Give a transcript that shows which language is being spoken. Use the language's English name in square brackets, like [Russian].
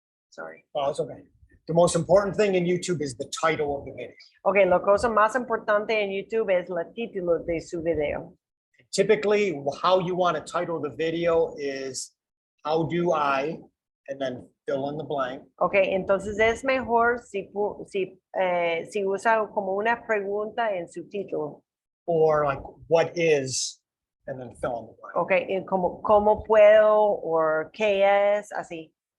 [English] Sorry. Oh, it's okay. The most important thing in YouTube is the title of the video. [Spanish] Okay, la cosa más importante en YouTube es el título de su video. [English] Typically, how you want to title the video is how do I, and then fill in the blank. [Spanish] Okay, entonces es mejor si usa como una pregunta en su título. [English] Or like what is, and then fill in the blank. [Spanish] Okay, y cómo puedo o qué es, así.